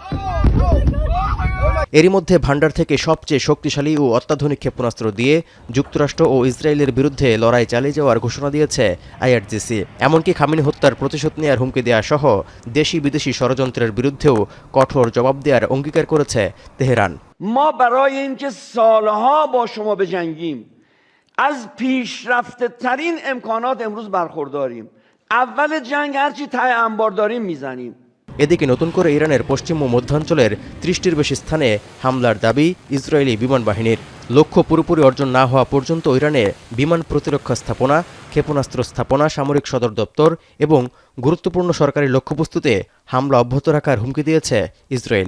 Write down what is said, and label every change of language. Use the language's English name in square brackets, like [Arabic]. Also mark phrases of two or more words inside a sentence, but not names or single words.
[Bangla] এরই মধ্যে ভান্ডার থেকে সবচেয়ে শক্তিশালী ও অত্যাধুনিক ক্ষেপণাস্ত্র দিয়ে যুক্তরাষ্ট্র ও ইসরায়েলের বিরুদ্ধে লড়াই চালিয়ে যাওয়ার ঘোষণা দিয়েছে আইআরজিসি। এমনকি খামেনি হত্যার প্রতিশোধ নেওয়ার হুমকি দেওয়া সহ দেশি বিদেশি ষড়যন্ত্রের বিরুদ্ধেও কঠোর জবাব দেওয়ার অঙ্গীকার করেছে তেহরান। [Persian] ما برای اینکه سالها با شما بجنگیم از پیشرفته ترین امکانات امروز برخورداریم. اول جنگ هرچی ته انبار داریم میزنیم. [Bangla] এদিকে নতুন করে ইরানের পশ্চিম ও মধ্যাঞ্চলের ৩০টির বেশি স্থানে হামলার দাবি ইসরায়েলি বিমান বাহিনীর। লক্ষ্য পুরোপুরি অর্জন না হওয়া পর্যন্ত ইরানে বিমান প্রতিরক্ষা স্থাপনা, ক্ষেপণাস্ত্র স্থাপনা, সামরিক সদর দপ্তর এবং গুরুত্বপূর্ণ সরকারি লক্ষ্যবস্তুতে হামলা অব্যাহত রাখার হুমকি দিয়েছে ইসরায়েল।